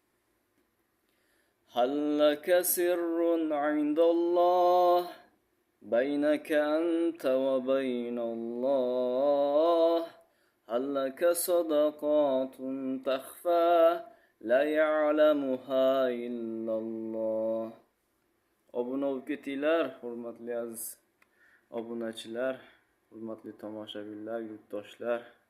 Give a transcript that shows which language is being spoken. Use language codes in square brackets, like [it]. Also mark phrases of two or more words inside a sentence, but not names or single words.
[ar] هل لك سر عند الله بينك أنت وبين الله؟ هل لك صدقات تخفى لا يعلمها إلا الله؟ [uz] Obuna bo'lib ketinglar, hurmatli aziz obunachilar, hurmatli tomoshabinlar, yurtdoshlar.